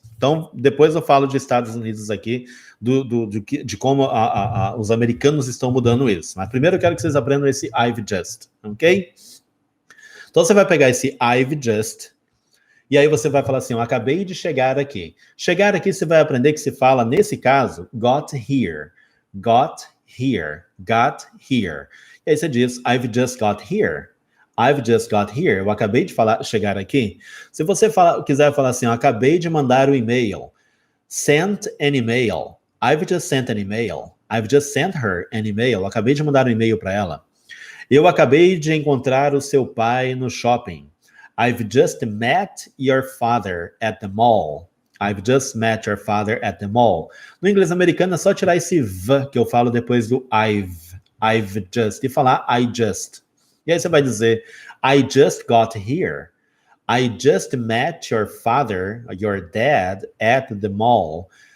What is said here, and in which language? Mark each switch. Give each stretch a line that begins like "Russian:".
Portuguese: Então, depois eu falo de Estados Unidos aqui, de como os americanos estão mudando isso. Mas primeiro eu quero que vocês aprendam esse I've just, ok? Então você vai pegar esse I've just, e aí você vai falar assim, eu acabei de chegar aqui. Chegar aqui você vai aprender que se fala, nesse caso, got here.
English: Got here. Got here.
Portuguese: E aí você diz,
English: I've just got here. I've just got here.
Portuguese: Eu acabei de chegar aqui. Se você quiser falar assim, eu acabei de mandar o e-mail.
English: Sent an email. I've just sent an email. I've just sent her an email.
Portuguese: Eu acabei de mandar um e-mail para ela. Eu acabei de encontrar o seu pai no shopping.
English: I've just met your father at the mall. I've just met your father at the mall.
Portuguese: No inglês americano é só tirar esse v que eu falo depois do I've just, e falar I just. E aí você vai dizer,
English: I just got here. I just met your father, your dad, at the mall.